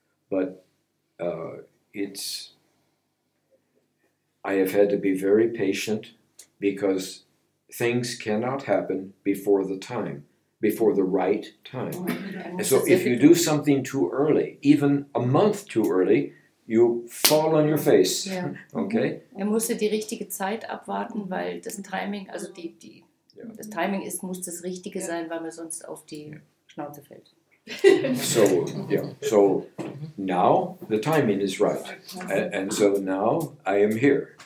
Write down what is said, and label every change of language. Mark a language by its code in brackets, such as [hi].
[en] But I have had to be very patient because things cannot happen before the right time. And so if you do something too early, even a month too early, you fall on your face. [de] Ja. [en] Okay? [de] Musste die richtige Zeit abwarten, weil das Timing, also das Timing muss das Richtige sein, weil man sonst auf die Schnauze fällt. [en] So now the timing is right, and so now I am here.